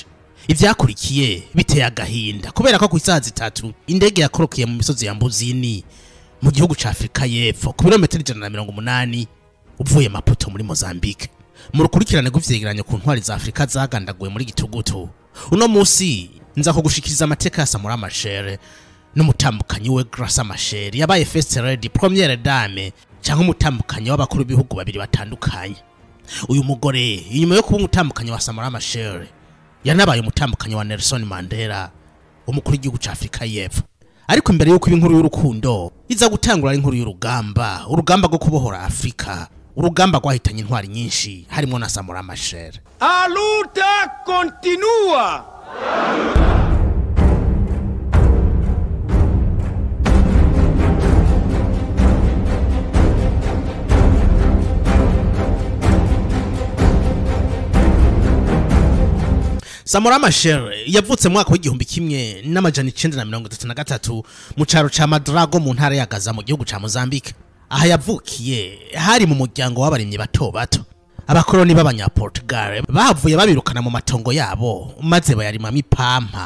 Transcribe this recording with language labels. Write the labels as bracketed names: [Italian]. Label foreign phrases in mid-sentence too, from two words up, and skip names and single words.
[Rundi] Ivyakurikiye biteye agahinda kubera ko ku isaha 3 indege yakorokiye mu misozi ya Mbuzini mu gihugu ca Afrika y'Epfo ku birometero 180 uvuye Maputo muri Mozambique. Mu rukurikirane rw'ivyegeranyo ku ntwari za Afrika zagandaguwe muri gitugutu, uno musi nza ko gushikiriza amateka ya Samora Machel n'umutambukanyi we Graça Machel yabaye [English] first lady [French] première dame [Rundi] cyangwa umutambukanyi w'abakuru b'ibihugu babiri batandukanye. Uyu mugore inyuma yo kuba umutambukanyi wa Samora Machel yanabaye umutambukanyi wa Nelson Mandela umukuru w'igihugu ca Afrika y'Epfo. Ariko imbere yuko inkuru y'urukundo iza gutangura inkuru y'urugamba, urugamba rwo kubohora Afrika, urugamba rwahitanye intwari nyinshi harimo na Samora Machel. [Portuguese] A luta continua. [Rundi] Samora Machel yavutse mu mwaka w'igihumbi kimwe n'amajana 1933 mu caro ca Madrago mu ntara ya Gaza mu gihugu ca Mozambique. Aha yavukiye hari mu muryango w'abarimyi bato bato. Abakoloni b'abanyaportugal bavuye babirukana mu matongo yabo maze bayarima mipampa.